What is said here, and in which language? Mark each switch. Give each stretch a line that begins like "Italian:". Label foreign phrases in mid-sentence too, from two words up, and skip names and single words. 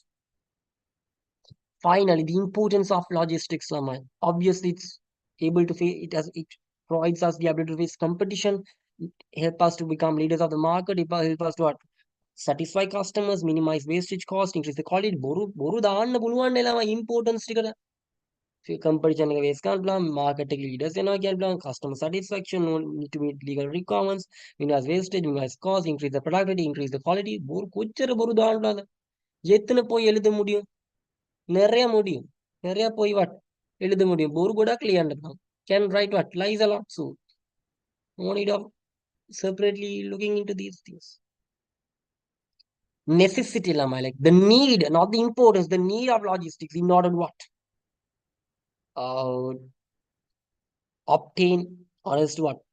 English: Finally, the importance of logistics, Laman. Obviously, it's able to face it provides us the ability to face competition, it help us to become leaders of the market, it help us to what? Satisfy customers, minimize wastage cost, increase the quality.
Sinhala: Boru දාන්න පුළුවන් නේ importance ටිකට. Competition එක waste කරන්න පුළුවන්, market එකේ leaders වෙනවා කියන්න පුළුවන්,
English: customer satisfaction, no need to meet legal requirements, minimize wastage, minimize cost, increase the productivity, increase the quality.
Sinhala: බොරු කොච්චර බොරු දාන්න පුළුවන්ද?
Tamil: எத்தனை போய் எழுத முடியும்? நிறைய முடியும். நிறைய போய் what? எழுத முடியும்.
Sinhala: போர் ගොඩක් ලියන්න පුළුවන්.
English: Can write what? Lies a lot. So, no need of separately looking into these things. Necessity lamai, like the need, not the importance, the need of logistics in order to what? Uh, Obtain or else to what?